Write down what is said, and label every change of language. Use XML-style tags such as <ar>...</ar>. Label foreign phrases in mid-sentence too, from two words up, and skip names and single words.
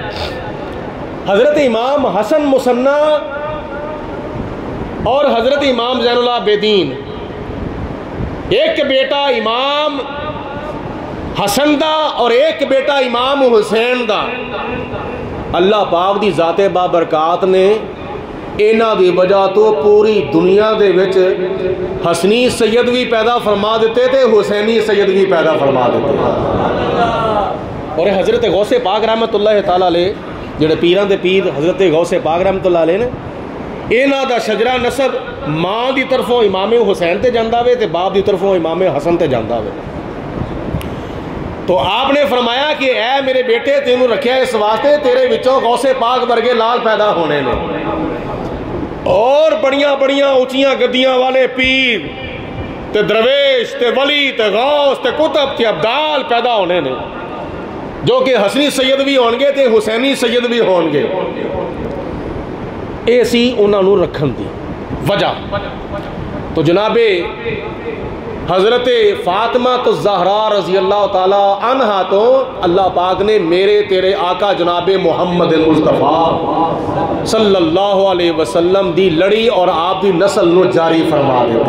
<pa>حضرت امام حسن مثنیٰ اور حضرت امام زین العابدین, ایک بیٹا امام حسن دا اور ایک بیٹا امام حسین دا, اللہ پاک دی ذات بابرکات نے اینا دی وجہ تو پوری دنیا دے وچ حسنی سید بھی پیدا فرما دیتے تھے, حسینی سید بھی پیدا فرما دیتے. اور حضرت غوث پاک رحمت اللہ تعالیٰ علیہ, جڑے پیران دے پیر حضرت غوث پاک رحمت اللہ علیہ نے, اینا دا شجرہ نسب ماں دی طرفوں امام حسین تے جاندہ وے تے باپ دی طرفوں امام حسن تے جاندہ وے. تو آپ نے فرمایا کہ اے میرے بیٹے تینوں رکھیا اس واسطے تیرے وچوں غوث پاک ورگے لال پیدا ہونے نے, اور بڑیاں بڑیاں اونچیاں گدیاں والے پیر تے درویش تے ولی تے غوث تے کتب تے ابدال پیدا ہونے نے, جو کہ حسنی سید بھی ہونگے تے حسینی سید بھی ہونگے. اے سی انہاں نوں رکھن دی وجہ. تو جناب حضرت فاطمہ الزہرا رضی اللہ تعالی عنہا تو اللہ پاک نے میرے تیرے آقا جناب محمد مصطفیٰ صلی اللہ علیہ وسلم دی لڑی اور آپ دی نسل نو جاری فرما دیتا.</pa>